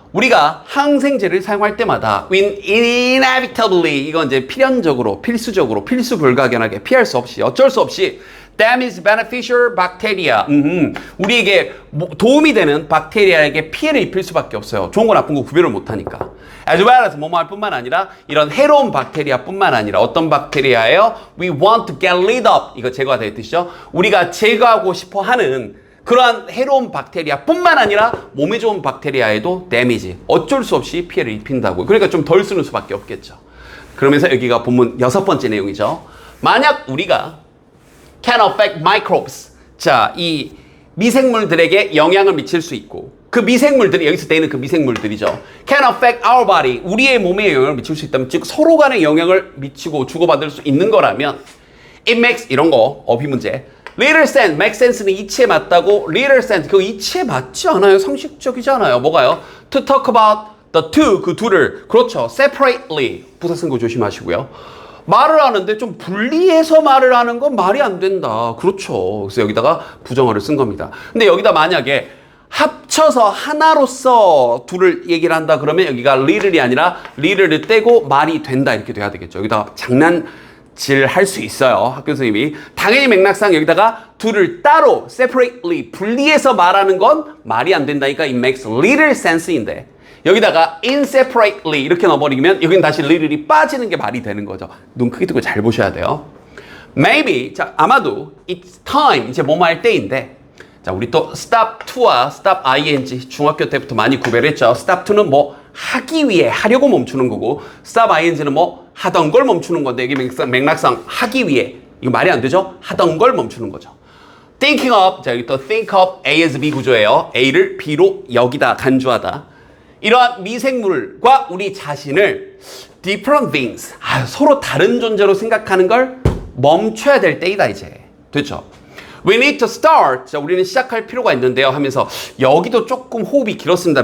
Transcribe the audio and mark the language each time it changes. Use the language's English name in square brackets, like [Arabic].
[Korean] 우리가 항생제를 사용할 때마다 inevitably 이건 이제 필연적으로, 필수적으로, 필수불가결하게 피할 수 없이 어쩔 수 없이 [English] damage beneficial bacteria [Korean] 우리에게 도움이 되는 박테리아에게 피해를 입힐 수밖에 없어요. 좋은 거 나쁜 거 구별을 못하니까. [English] as well as [Korean] 뭐뭐할 뿐만 아니라 이런 해로운 박테리아 뿐만 아니라 어떤 박테리아예요? [English] We want to get rid of [Korean] 이거 제거가 될 뜻이죠. 우리가 제거하고 싶어 하는 그러한 해로운 박테리아 뿐만 아니라 몸에 좋은 박테리아에도 데미지 어쩔 수 없이 피해를 입힌다고. 그러니까 좀 덜 쓰는 수밖에 없겠죠. 그러면서 여기가 본문 6번째 내용이죠. 만약 우리가 [English] can affect microbes [Korean] 자, 이 미생물들에게 영향을 미칠 수 있고 그 미생물들이 여기서 되는 그 미생물들이죠. [English] can affect our body [Korean] 우리의 몸에 영향을 미칠 수 있다면 즉 서로 간에 영향을 미치고 주고받을 수 있는 거라면 it makes 이런 거 어휘 문제 little sense, make sense는 이치에 맞다고 little sense, 그거 이치에 맞지 않아요. 상식적이지 않아요. 뭐가요? [English] to talk about the two, [Korean] 그 둘을 그렇죠. separately 부사 쓴 거 조심하시고요. 말을 하는데 좀 분리해서 말을 하는 건 말이 안 된다. 그렇죠. 그래서 여기다가 부정어를 쓴 겁니다. 근데 여기다 만약에 합쳐서 하나로서 둘을 얘기를 한다 그러면 여기가 little이 아니라 little를 떼고 말이 된다 이렇게 돼야 되겠죠. 여기다가 장난질 할 수 있어요. 학교 선생님이. 당연히 맥락상 여기다가 둘을 따로 separately 분리해서 말하는 건 말이 안 된다니까 [English] it makes little sense [Korean] 인데 여기다가 inseparately 이렇게 넣어버리면 여기는 다시 little이 빠지는 게 말이 되는 거죠. 눈 크게 뜨고 잘 보셔야 돼요. Maybe 자 아마도 [English] it's time [Korean] 이제 뭐뭐 할 때인데 자 우리 또 stop to와 stop ing 중학교 때부터 많이 구별했죠. stop to는 뭐 하기 위해 하려고 멈추는 거고 stop ing는 뭐 하던 걸 멈추는 건데 여기 맥락상 하기 위해 이거 말이 안 되죠? 하던 걸 멈추는 거죠. [English] thinking of [Korean] 자 여기 또 [English] think of A as B 구조예요. [Korean] A를 B로 여기다 간주하다. 이러한 미생물과 우리 자신을 [English] different things [Korean] 서로 다른 존재로 생각하는 걸 멈춰야 될 때이다 이제. 됐죠? [English] We need to start. [Korean] 자, 우리는 시작할 필요가 있는데요 하면서 여기도 조금 호흡이 길었습니다.